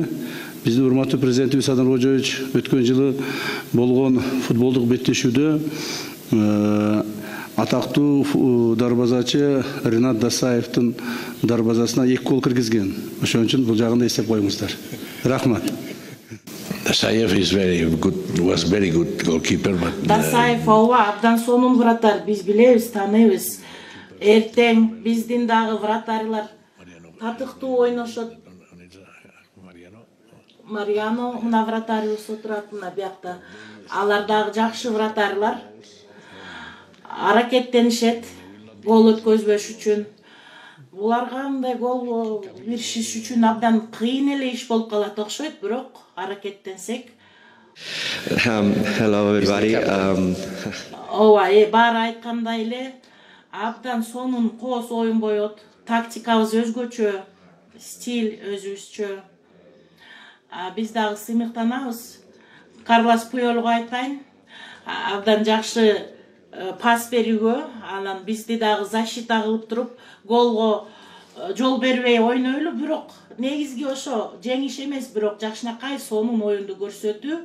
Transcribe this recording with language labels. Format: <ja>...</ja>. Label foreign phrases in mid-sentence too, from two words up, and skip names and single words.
<ky>Биздин урматтуу президентибиз Садан Кожоевич өткөн жылы болгон футболдук беттешүүдө атактуу дарбазачы Ринат Дасаевдин дарбазасына 2 гол киргизген. Ошон үчүн бул жагын да эстеп коюңуздар. Рахмат.</ky> <en>Dasaev was very good goalkeeper, but</en> <ky>Дасаев абдан сонун вратарь, биз билебиз, тааныбыз. Эртең биздин дагы вратарлар татыктуу ойношот. Мариано мына вратарыбыз отурат мына биякта. Алар дагы жакшы вратарлар. Аракеттенишет. гол өткөзбөш үчүн. Буларга андай гол беришиш үчүн абдан кыйын эле иш болуп калат окшойт, бирок аракеттенсек.</ky> <en>Hello everybody.</en> <ky>Ооба, баары айткандай эле абдан сонун коос оюн боет. Тактикабыз өзгөчө, стиль өзүбүзчө. Биз дагы сыймыктанабыз. Карлос Пуйолго айтайын, абдан жакшы пас берүүгө, анан бизди дагы защита кылып туруп, голго жол бербей ойнойлу, бирок негизги ошо жеңиш эмес, бирок жакшынакай сонун оюнду көрсөтүү.</ky>